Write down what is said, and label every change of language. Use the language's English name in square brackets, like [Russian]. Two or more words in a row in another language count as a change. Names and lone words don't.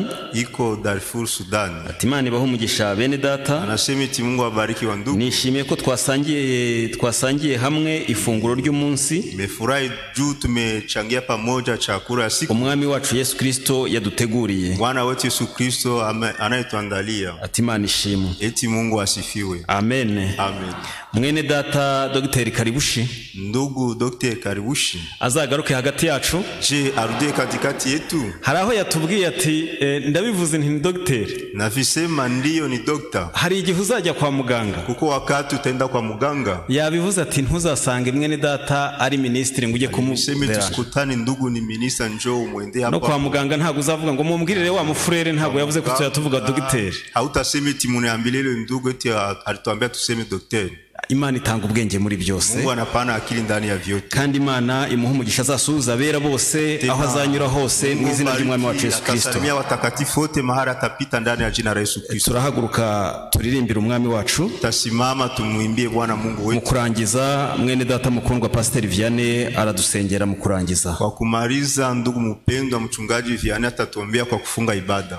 [Swahili] iko Darfur Sudan, [Kinyarwanda] ati Imana ibaho umugisha bene data. [Swahili] Anasema ati Mungu abariki wa ndugu. [Kinyarwanda] Nishimiye ko twasangiye hamwe ifunguro ry'umunsi. [Swahili] Mefurahi juu tumechangia pamoja chakula ya siku [Kinyarwanda] umwami wacu Yesu Kristo yaduteguriye. [Swahili] Bwana wetu Yesu Kristo anayetuandalia. [Kinyarwanda] Ati Imana ishimwe. [Swahili] Eti Mungu asifiwe. Amen. Amen. [Kinyarwanda] Mwene data Dr. Karibushi, [Swahili] ndugu Dr. Karibushi [Kinyarwanda] azagaruke hagati yacu. [Swahili] Je, arudie katikati yetu. [Kinyarwanda] Haraho yatubwiye ati ndabivuze nti Dr. [Swahili] Navisema ndiyo ni doctor. [Kinyarwanda] Hari igihe uzajya kwa muganga, [Swahili] kuko wakati utaenda kwa muganga. [Kinyarwanda] Yabivuze ati ntuzasanga mwene data ari ministre nguje kumubera. [Swahili] Tusikutane ndugu ni minister njoo umwende hapa. [Kinyarwanda] No kwa muganga ntago uzavuga ngo mumbwirire wa mufurere, ntago yavuze ko tuyatuvuga Dr. [Swahili] Hautasema ati muniambilele ndugu eti alituambia tuseme doctor. [Kinyarwanda] Imana itanga ubwenge muri byose. [Swahili] Mungu anapana akili ndani ya vyote. [Kinyarwanda] Kandi Imana imuha umugisha azasuhuza abera bose aho azanyura hose mu izina ry'umwami wacu Yesu Kristo. [Swahili] Atasalimia watakatifu wote mahali atapita ndani ya jina la Yesu Kristo. [Kinyarwanda] Turahaguruka turirimbira umwami wacu. [Swahili] Tasimama tumuimbie Bwana Mungu wetu. [Kinyarwanda] Mu kurangiza mwene data mukundwa Pastor Vianney aradusengera mu kurangiza. [Swahili] Kwa kumaliza ndugu mpendwa mchungaji Vianney atatuombea kwa kufunga ibada.